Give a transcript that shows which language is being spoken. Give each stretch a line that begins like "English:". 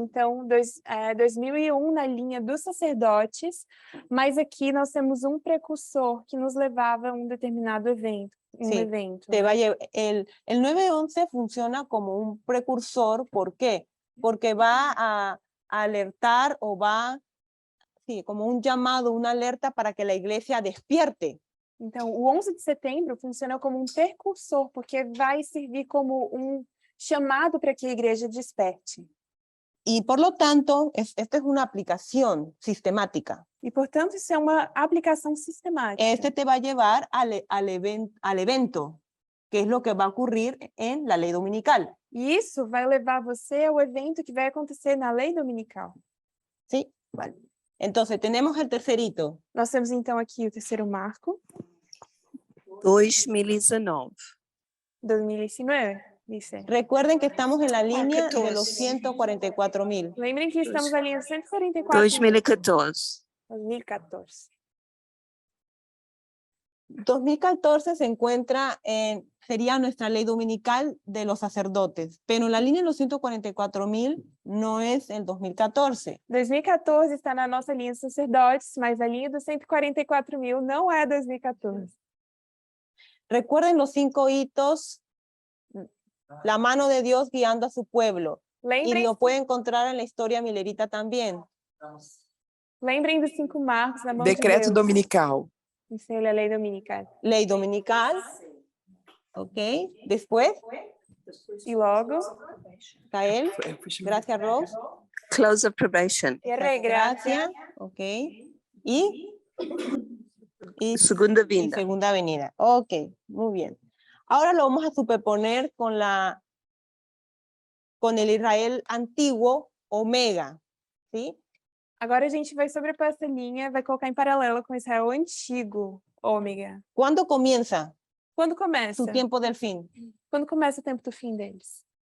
Portuguese: então 2001 na linha dos sacerdotes, mas aqui nós temos um precursor que nos levava a um determinado evento.
Spanish: Sí, el 9/11 funciona como un precursor. ¿Por qué? Porque va a alertar o va, sí, como un llamado, una alerta para que la iglesia despierte.
Portuguese: Então, o 11 de setembro funciona como um precursor, porque vai servir como um chamado para que a igreja desperte.
Spanish: Y por lo tanto, esta es una aplicación sistemática.
Portuguese: E, portanto, isso é uma aplicação sistemática.
Spanish: Este te va a llevar al evento, que es lo que va a ocurrir en la ley dominical.
Portuguese: E isso vai levar você ao evento que vai acontecer na lei dominical.
Spanish: ¿Sí? Vale. Entonces, tenemos el tercerito.
Portuguese: Nós temos, então, aqui o terceiro marco. 2019.
Spanish: 2019, dice. Recuerden que estamos en la línea de los 144.000.
Portuguese: Lembrem que estamos na linha 144. 2014. 2014.
Spanish: 2014 se encuentra sería nuestra ley dominical de los sacerdotes, pero la línea de los 144.000 no es el 2014.
Portuguese: 2014 está na nossa linha de sacerdotes, mas a linha dos 144.000 não é 2014.
Spanish: Recuerden los 5 hitos, la mano de Dios guiando a su pueblo.
Portuguese: Lembrem,
Spanish: y lo puede encontrar en la historia milerita también.
Portuguese: Lembrem dos 5 marcos na mão
Spanish: Decreto
Portuguese: de Deus.
Spanish: dominical.
Portuguese: Isso é a lei dominical.
Spanish: Ley dominical. Ok. Después.
Portuguese: E logo.
Spanish: Cael. Gracias, Rose.
English: Close of probation.
Spanish: Gracias. Ok. Y
Portuguese: segunda vinda.
Spanish: Segunda venida. Ok, muy bien. Ahora lo vamos a superponer con el Israel antiguo, Omega. ¿Sí?
Portuguese: Agora a gente vai sobrepor essa linha, vai colocar em paralelo com Israel antigo, Ômega.
Spanish: ¿Cuándo comienza?
Portuguese: Quando começa?
Spanish: Su tiempo del fin.
Portuguese: Quando começa o tempo do fim deles?